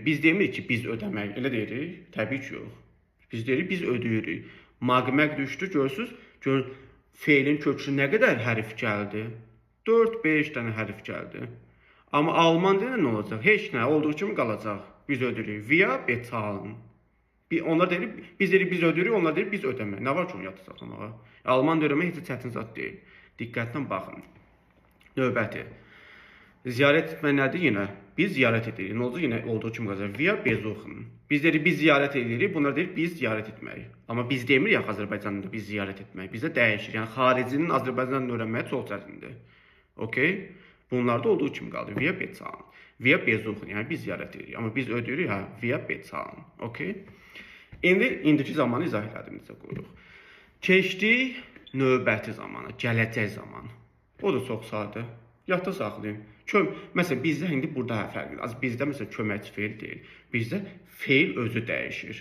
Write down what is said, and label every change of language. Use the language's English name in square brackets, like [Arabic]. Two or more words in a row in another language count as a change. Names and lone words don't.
[Azerbaijani] Biz demirik ki, biz ödəmək. Elə deyirik? Təbii ki, yox. Biz deyirik, biz ödəyirik. Maqmək düşdü, görürsünüz? Gör, feilin kökü nə qədər hərf gəldi? 4-5 dənə hərf gəldi. Amma Alman dilində nə olacaq? Heç nə, olduğu kimi qalacaq. Biz ödəyirik. [German] Wir bezahlen. [Azerbaijani] Onlar deyir, biz deyirik, biz ödəyirik, onlar deyir, biz ödəmək. Nə var ki, onu yadda saxlamağa? Alman öyrənmək heç çətin zad deyil. Diqqətlə baxın. Növbəti. Ziyarət etmək nədir yenə? Biz ziyarət edirik. Nə olacaq? Yenə olduğu kimi qalacaq. [German] Wir besuchen. [Azerbaijani] Biz deyirik, biz ziyarət edirik. Bunlar deyir, biz ziyarət etmək. Amma biz demirik Azərbaycanda biz ziyarət etmək. Bizdə dəyişir. Yəni xaricinin Azərbaycandan öyrənməyə çox çətindir. Okay? Bunlarda olduğu kimi qalır. [German] Wir bezahlen. Wir besuchen. [Azerbaijani] Yəni biz ziyarət edirik. Amma biz ödəyirik, hə? [German] Wir bezahlen. [Azerbaijani] Okay? İndiki zamanı izah elədim necə qoyuruq. Keçdik növbəti zamana, gələcək zaman. O da çox sadə. Yadda saxlayın. Məsələn, bizdə indi burada fərqlidir. Bizdə məsələn köməkçi feil deyil. Bizdə feil özü dəyişir.